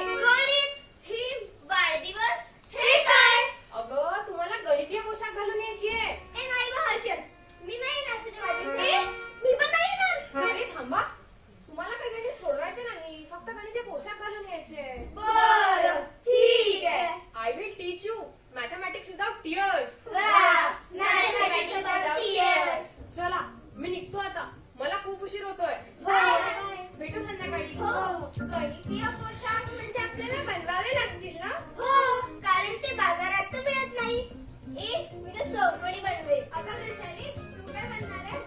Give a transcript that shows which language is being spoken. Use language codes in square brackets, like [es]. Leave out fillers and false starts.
[mr] गणित थीम वाढदिवस हे काय? अगं तुम्हाला गणितीय पोशाख घालून यायची आहे. ए नाही बा हर्षद, मी नाही येणार तुझ्या वाढदिवसाला. मी पण नाही येणार. अरे थांबा, तुम्हाला काही गणित सोडवायचे नाही, फक्त गणितीय पोशाख घालून यायचे. बरं ठीक आहे. [en] I will teach you mathematics without tears. Mathematics without tears. [mr] चला मी निघतो आता, मला खूप उशीर होतोय. बाय. भेटू संध्याकाळी. हो गणितीय पोशाख म्हणजे आपल्याला बनवावे लागतील ना? हो कारण ते बाजारात तर मिळत नाही. ए मी तर चौकोनी बनवेल. अगं वैशाली तू काय बनणार आहे?